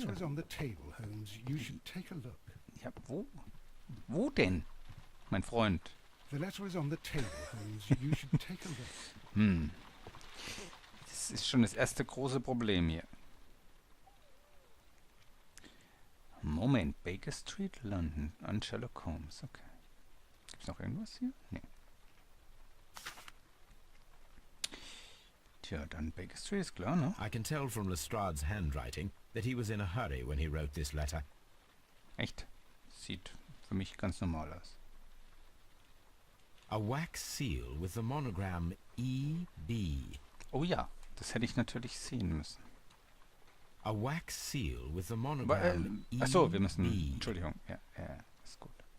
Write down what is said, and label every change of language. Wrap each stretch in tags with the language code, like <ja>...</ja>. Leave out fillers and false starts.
<en>letter is on the table, Holmes. You should take a look.</en> <de>Ja, wo? Wo denn, mein Freund?</de> <en>The letter is on the table, Holmes. You should take a look.</en> <de>Das ist schon das erste große Problem hier. Moment, Baker Street, London, an Sherlock Holmes, okay. Gibt's noch irgendwas hier? Nee. Tja, dann Baker Street ist klar, ne?</de> <en>I can tell from Lestrade's handwriting that he was in a hurry when he wrote this letter.</en> <de>Echt? Sieht für mich ganz normal aus.</de> <en>A wax seal with the monogram E.B.</en> <de>Oh ja, das hätte ich natürlich sehen müssen.</de> <en>A wax seal with the monogram E.B.</en> <de>Achso, wir müssen... Entschuldigung, ja, ist gut.</de>